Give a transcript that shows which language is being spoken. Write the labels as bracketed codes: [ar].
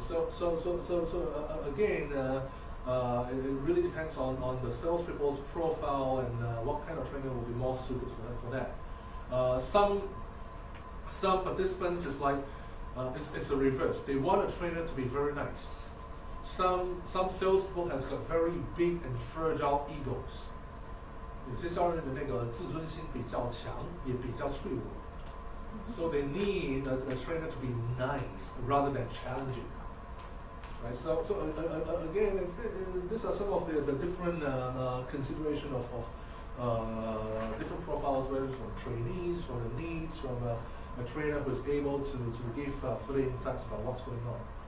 [en] So again, it really depends on the salespeople's profile and what kind of trainer will be more suited for that. Some participants is like. It's the reverse. They want a trainer to be very nice. Some salespeople has got very big and fragile egos. [zh] 有些销售人的那个自尊心比较强，也比较脆弱。 [en] So they need a trainer to be nice rather than challenging. Right. So again, these are some of the different consideration of different profiles, whether it's from trainees, from the needs, from a trainer who is able to give further insights about what's going on.